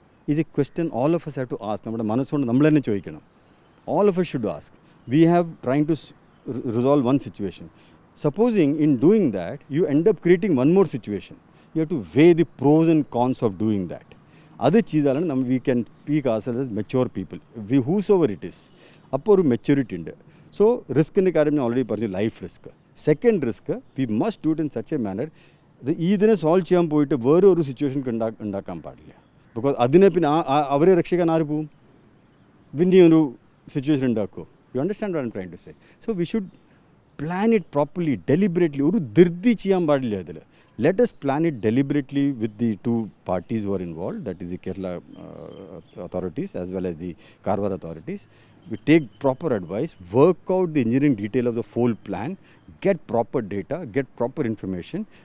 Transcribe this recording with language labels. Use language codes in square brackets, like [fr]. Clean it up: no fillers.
[en] Is a question all of us have to ask. [ml] നമ്മുടെ മനസ്സുകൊണ്ട് നമ്മൾ തന്നെ ചോദിക്കണം. [en] All of us should ask. We have trying to resolve one situation. Supposing in doing that, you end up creating one more situation. You have to weigh the pros and cons of doing that. [ml] അത് ചെയ്താലാണ് [en] we can speak ourselves as mature people. Whosoever it is. [ml] അപ്പോൾ ഒരു maturity ഉണ്ട്. So റിസ്കിൻ്റെ കാര്യം ഞാൻ already പറഞ്ഞു, life risk. Second risk, [en] we must do it in such a manner, [ml] ഇതിനെ solve ചെയ്യാൻ പോയിട്ട് വേറെ ഒരു സിറ്റുവേഷൻ ഉണ്ടാക്കാൻ പാടില്ല. ബിക്കോസ് അതിനെ പിന്നെ അവരെ രക്ഷിക്കാൻ ആര് പോവും? പിന്നെ ഒരു situation ഉണ്ടാക്കുമോ? [en] You understand what I am trying to say? So we should plan it properly, deliberately. [ml] ഒരു ധൃതി ചെയ്യാൻ പാടില്ല ഇതിൽ. [en] Let us plan it deliberately with the two parties who are involved, that is the Kerala authorities as well as the Karwar authorities. We take proper advice, work out the engineering detail of the full plan, get proper data, get proper information.